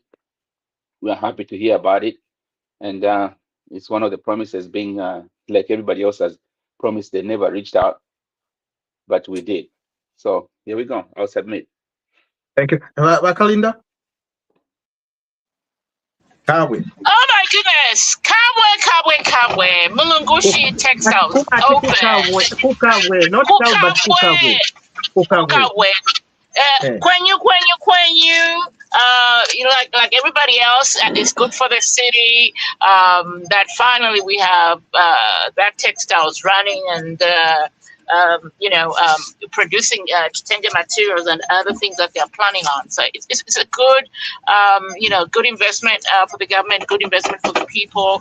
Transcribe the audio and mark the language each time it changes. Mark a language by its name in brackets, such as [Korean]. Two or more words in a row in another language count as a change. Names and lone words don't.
[English] We are happy to hear about it, and it's one of the promises being like everybody else has promised. They never reached out, but we did. So here we go. I'll submit. Thank you. Kalinda? Kabwe. Oh my goodness! Kabwe. Mulungushi Textiles open. Kukabwe, not Kukabwe. Kukabwe. Kwenyu. Like everybody else, it's good for the city. That finally we have that textiles running and producing tender materials and other things that they are planning on. So it's a good, good investment for the government, good investment for the people.